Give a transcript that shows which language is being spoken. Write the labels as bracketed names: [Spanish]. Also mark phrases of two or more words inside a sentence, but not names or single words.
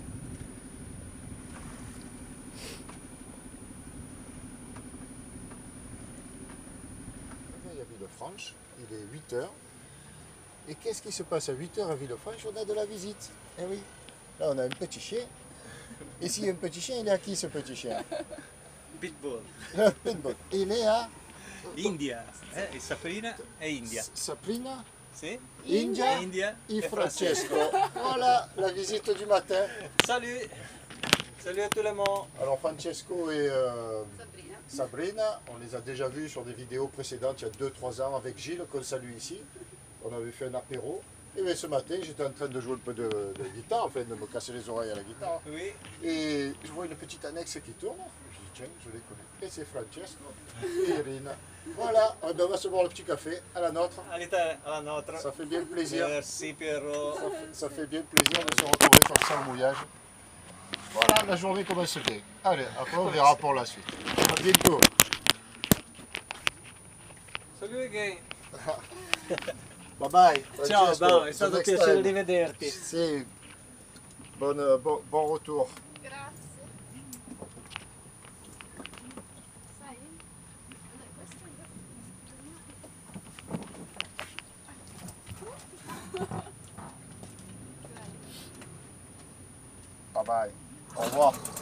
[French] Il y a Villefranche, il est 8h. Et qu'est-ce qui se passe à 8h à Villefranche? On a de la visite. Eh oui. Là, on a un petit chien. Et s'il y a un petit chien, il est à qui ce petit chien? Pitbull. Pitbull. Il est à [Italian] India. E Sabrina è India. Sabrina, Sì? India, India [French] et [Italian] e Francesco. [French] Voilà la visite du matin. Salut. Salut à tout le monde. Alors Francesco et Sabrina, on les a déjà vus sur des vidéos précédentes il y a 2-3 ans avec Gilles qu'on salue ici. On avait fait un apéro. Et bien ce matin, j'étais en train de jouer un peu de guitare, enfin de me casser les oreilles à la guitare. Oui. Et je vois une petite annexe qui tourne. Je dis tiens, je les connais. Et c'est Francesco et Irina. Voilà, on va se boire le petit café à la nôtre. Allez, [Italian] alla nostra. [French] Ça fait bien plaisir. Merci Piero. Ça fait bien plaisir de se retrouver comme ça au mouillage. Voilà, la journée commence bien. Allez, après on verra pour la suite. À bientôt. [English] Salut again. Bye bye. [Italian] Ciao, Francesco. Bao, è stato un [English] Next [Italian] piacere [English] time. [Italian] rivederti. Sì. [French] Bon retour. [Italian] Grazie. Sai? Allora, questo [English] Bye bye. [French] Au revoir.